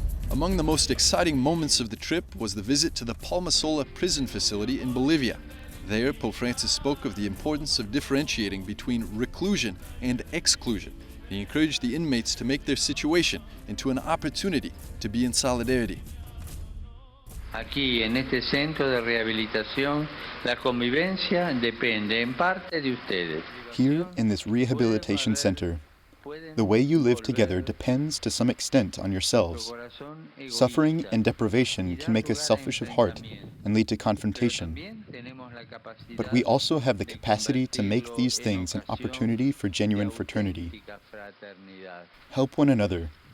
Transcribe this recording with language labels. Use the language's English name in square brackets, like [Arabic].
[English] Among the most exciting moments of the trip was the visit to the Palmasola prison facility in Bolivia. There, Pope Francis spoke of the importance of differentiating between reclusion and exclusion. He encouraged the inmates to make their situation into an opportunity to be in solidarity. [Spanish] Aquí, en este centro de rehabilitación, la convivencia depende en parte de ustedes. [English] Here, in this rehabilitation center, the way you live together depends to some extent on yourselves. Suffering and deprivation can make us selfish of heart and lead to confrontation. But we also have the capacity to make these things an opportunity for genuine fraternity. Help one another.